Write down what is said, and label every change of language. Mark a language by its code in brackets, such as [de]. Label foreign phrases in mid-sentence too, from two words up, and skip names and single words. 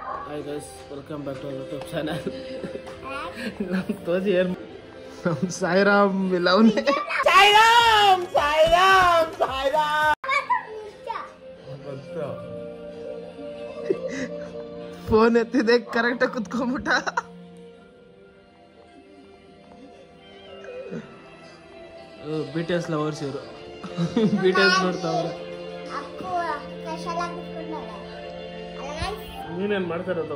[en] Hi guys, welcome back to our YouTube channel. Nam toji er nam Sairam milaune. Sairam. [kn] ಫೋನ್ ಎತ್ತಿದೆ ಕರೆಕ್ಟ್ ಆಗಿ ಕುತ್ಕೊಂಡ್ಬಿಟ್ಟ. BTS ಲವರ್ಸ್ ಇವರು. BTS ನೋಡ್ತಾವ್ರೆ. ನೀನೇನ್ ಮಾಡ್ತಾ ಇರೋದು?